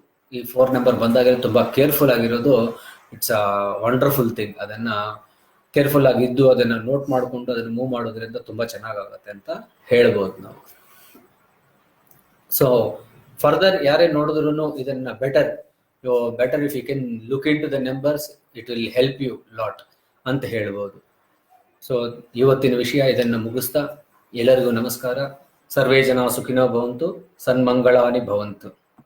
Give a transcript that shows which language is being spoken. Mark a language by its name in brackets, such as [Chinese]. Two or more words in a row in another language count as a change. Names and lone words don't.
[Kannada] ಈ 4 ನಂಬರ್ ಬಂದಾಗ ತುಂಬಾ ಕೇರ್ಫುಲ್ ಆಗಿರೋದು [English] it's a wonderful thing. [Kannada] ಅದನ್ನ ಕೇರ್ಫುಲ್ ಆಗಿದ್ದು ಅದನ್ನ ನೋಟ್ ಮಾಡ್ಕೊಂಡು ಅದನ್ನ ಮೂವ್ ಮಾಡೋದ್ರಿಂದ ತುಂಬಾ ಚೆನ್ನಾಗಾಗತ್ತೆ ಅಂತ ಹೇಳ್ಬೋದು ನಾವು. [English] so further [Kannada] ಯಾರೇ ನೋಡಿದ್ರು ಇದನ್ನ [English] better if you can look into the numbers, it will help you lot [Kannada] ಅಂತ ಹೇಳ್ಬೋದು. ಸೊ ಇವತ್ತಿನ ವಿಷಯ ಇದನ್ನ ಮುಗಿಸ್ತಾ ಎಲ್ಲರಿಗೂ ನಮಸ್ಕಾರ. [Sanskrit] ಸರ್ವೇ ಜನ ಸುಖಿನೋ ಭವಂತು, ಸನ್ಮಂಗಳಾನಿ ಭವಂತು.